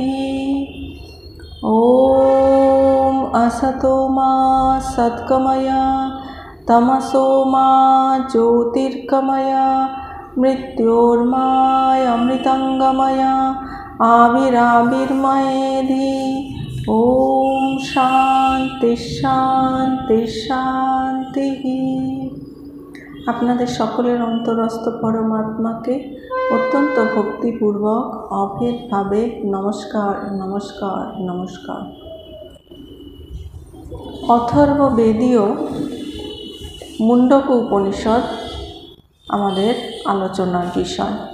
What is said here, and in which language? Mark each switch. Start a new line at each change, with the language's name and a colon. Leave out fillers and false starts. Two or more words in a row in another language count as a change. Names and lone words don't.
Sanskrit: ॐ असतो मा सद्गमय तमसो मा ज्योतिर्गमय मृत्योर्मामृतंगमय आविराविर्मयेधि। ॐ शान्ति शान्ति शान्तिः।
Bangla: আপনাদের সকলের অন্তরস্থ পরমাত্মাকে অত্যন্ত ভক্তিপূর্বক অভেদভাবে নমস্কার নমস্কার নমস্কার। অথর্ববেদীয় মুন্ডক উপনিষদ আমাদের আলোচনার বিষয়।